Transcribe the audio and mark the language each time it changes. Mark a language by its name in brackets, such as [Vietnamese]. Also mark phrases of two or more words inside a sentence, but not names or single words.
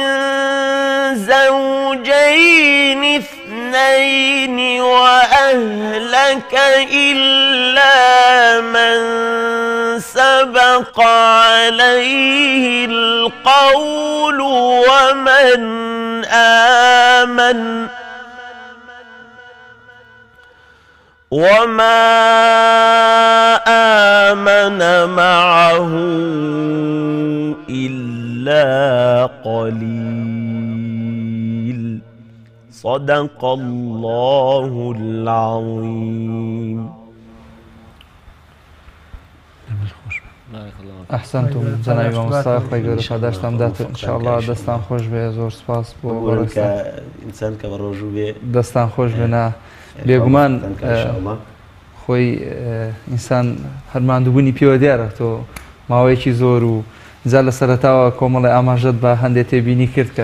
[Arabic] زوجين اثنين وأهلك إلا من سبق عليه القول وما آمن معه إلا قليل صدق الله العظيم. [Central Kurdish] ئەحسەنتم جەنابی مامۆستا خۆی گەورە پاداشتان بدات ئینشاءالله دەستان خۆش بێ زۆر سپاس بۆ ئینسان کە بە ڕۆژوو بێ دەستان خۆش بێنە بێگومان خۆی ئینسان هەرماندووبوونی پێوە دیارە تۆ ماوەیەکی زۆر و جا لە سەرەتاوە کۆمەڵی ئاماژەت بە هەندێک تێبینی کرد کە